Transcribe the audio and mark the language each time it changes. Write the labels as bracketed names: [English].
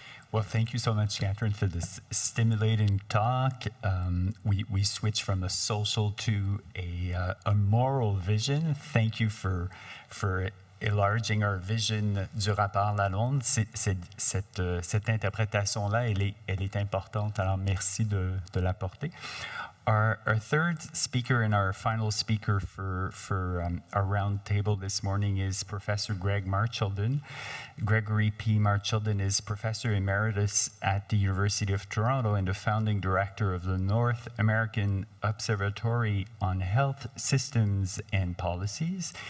[English] Well, thank you so much, Catherine, for this stimulating talk. We switch from a social to a moral vision. Thank you for enlarging our vision [French] du rapport Lalonde. Cette interprétation-là, elle est importante, alors merci de l'apporter. [English] Our third speaker and our final speaker for our round table this morning is Professor Marchildon. Gregory P. Marchildon is Professor Emeritus at the University of Toronto and the founding director of the North American Observatory on Health Systems and Policies.